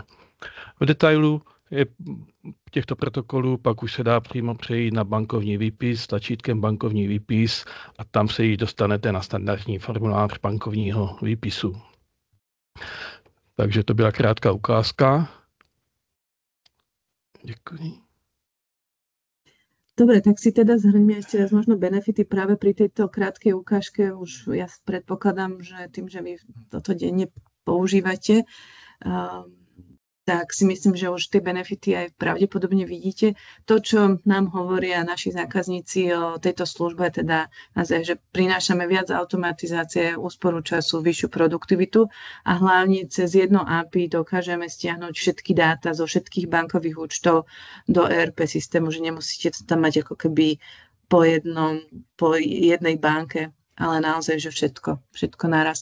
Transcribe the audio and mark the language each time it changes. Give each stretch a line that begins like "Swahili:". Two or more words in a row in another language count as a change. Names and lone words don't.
Czech: V detailu je těchto protokolů pak už se dá přímo přejít na bankovní výpis, tlačítkem bankovní výpis a tam se již dostanete na standardní formulář bankovního výpisu. Takže to byla krátká ukázka. Děkuji.
Slovak: Dobre, tak si teda zhrňme ešte raz možno benefity práve pri tejto krátkej ukážke. Už ja predpokladám, že tým, že vy toto denne používate, tak si myslím, že už tie benefity aj pravdepodobne vidíte. To, čo nám hovoria naši zákazníci o tejto službe, teda naozaj, že prinášame viac automatizácie, úsporu času, vyššiu produktivitu a hlavne cez jedno API dokážeme stiahnuť všetky dáta zo všetkých bankových účtov do ERP systému, že nemusíte to tam mať ako keby po jednej banke, ale naozaj, že všetko naraz.